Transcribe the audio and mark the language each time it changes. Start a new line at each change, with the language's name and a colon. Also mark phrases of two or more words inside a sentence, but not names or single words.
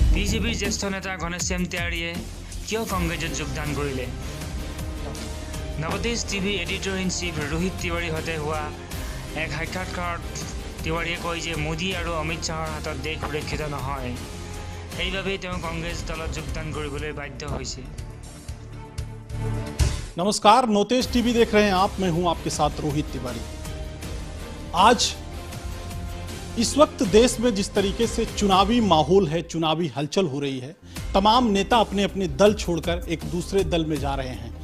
Assamese: বিজেপিৰ জ্যেষ্ঠ নেতা ঘনশ্যাম তিৱাৰীয়ে কিয় কংগ্ৰেছত যোগদান কৰিলে? নৱদেশ টিভি
English: Editor in Chief
Assamese: ৰোহিত তিৱাৰীৰ সৈতে হোৱা এক সাক্ষাৎকাৰত তিৱাৰীয়ে কয় যে মোদী আৰু অমিত শ্বাহৰ হাতত দেশ সুৰক্ষিত নহয়, সেইবাবেই তেওঁ কংগ্ৰেছ দলত যোগদান কৰিবলৈ বাধ্য হৈছে।
Hindi: नमस्कार, नवतेज टीवी देख रहे हैं आप। मैं हूं आपके साथ रोहित तिवारी। आज इस वक्त देश में जिस तरीके से चुनावी माहौल है, चुनावी हलचल हो रही है, तमाम नेता अपने अपने दल छोड़कर एक दूसरे दल में जा रहे हैं।